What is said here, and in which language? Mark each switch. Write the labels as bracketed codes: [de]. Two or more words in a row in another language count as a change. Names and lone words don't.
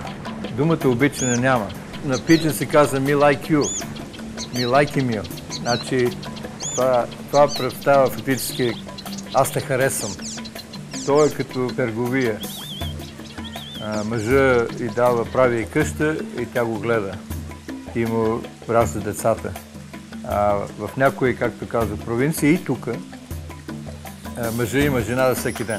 [bg] Думата обичане няма. На пиджин се казва [en] me like you, me like him you. [bg] Значи това представа фактически аз те харесвам. То е като търговия. Мъжа й дава, прави и къща и тя го гледа. И му ражда децата. В някои, както казва, провинции и тук, мъжа има жена за всеки ден.